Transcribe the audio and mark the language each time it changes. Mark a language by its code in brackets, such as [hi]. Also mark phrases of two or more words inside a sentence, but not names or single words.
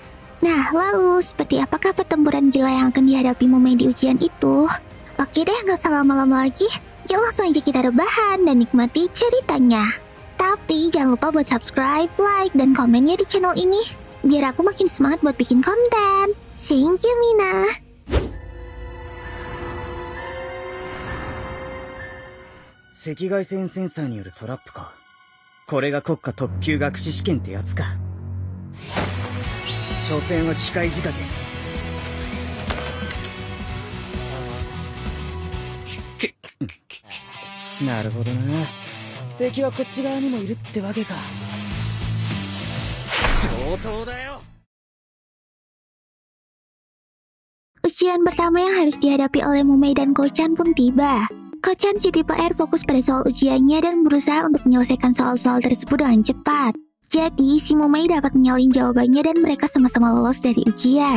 [id] Nah, lalu seperti apakah pertempuran gila yang akan dihadapi Mumei di ujian itu? Oke deh, nggak usah lama-lama lagi. Yuk langsung aja kita rebahan dan nikmati ceritanya. Tapi jangan lupa buat subscribe, like, dan komennya di channel ini. Biar aku makin semangat buat bikin konten. [en] Thank you, Mina. [ja] 赤外線センサーによるトラップか。これが国家特級学士試験ってやつか。所詮は機械仕掛け。なるほどな。敵はこっち側にもいるってわけか。上等だよ。 [id] Ujian pertama yang harus dihadapi oleh Mumei dan Ko-chan pun tiba. Ko-chan si tipe R fokus pada soal ujiannya dan berusaha untuk menyelesaikan soal-soal tersebut dengan cepat. Jadi, si Mumei dapat menyalin jawabannya dan mereka sama-sama lolos dari ujian.